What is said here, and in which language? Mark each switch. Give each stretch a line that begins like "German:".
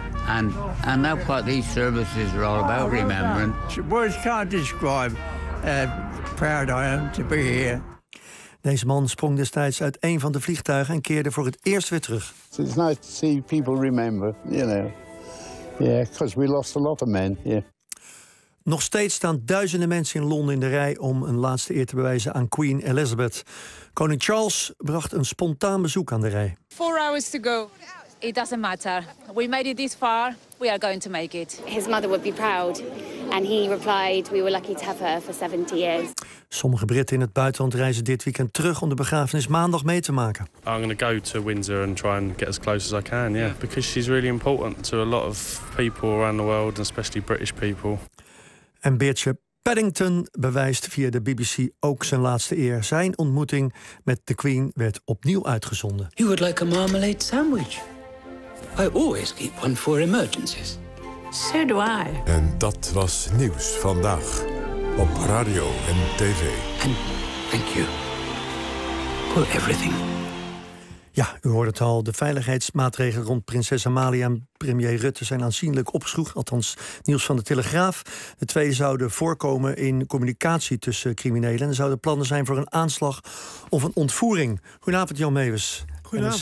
English: And that's what these services are all about, remembering. Words can't describe how proud I am to be here.
Dutch: Deze man sprong destijds uit een van de vliegtuigen en keerde voor het eerst weer terug.
English: It's nice to see people remember, you know. Yeah, because we lost a lot of men. Yeah.
Dutch: Nog steeds staan duizenden mensen in Londen in de rij om een laatste eer te bewijzen aan Queen Elizabeth. Koning Charles bracht een spontaan bezoek aan de rij.
English: 4 hours to go. It doesn't matter. We made it this far. We are going to make it. His mother would be proud. And he replied, we were lucky to have her for 70 years.
Dutch: Sommige Britten in het buitenland reizen dit weekend terug om de begrafenis maandag mee te maken.
English: I'm going to go to Windsor and try and get as close as I can, yeah. Because she's really important to a lot of people around the world, especially British people.
Dutch: En Beertje Paddington bewijst via de BBC ook zijn laatste eer. Zijn ontmoeting met de Queen werd opnieuw uitgezonden.
English: You would like a marmalade sandwich? I always keep one for emergencies. So do I.
Dutch: En dat was Nieuws Vandaag op radio en tv.
English: And thank you for everything.
Dutch: Ja, u hoorde het al. De veiligheidsmaatregelen rond prinses Amalia en premier Rutte zijn aanzienlijk opgeschroefd. Althans, nieuws van de Telegraaf. De twee zouden voorkomen in communicatie tussen criminelen. En er zouden plannen zijn voor een aanslag of een ontvoering. Goedenavond, Jan Mewes. Goedenavond.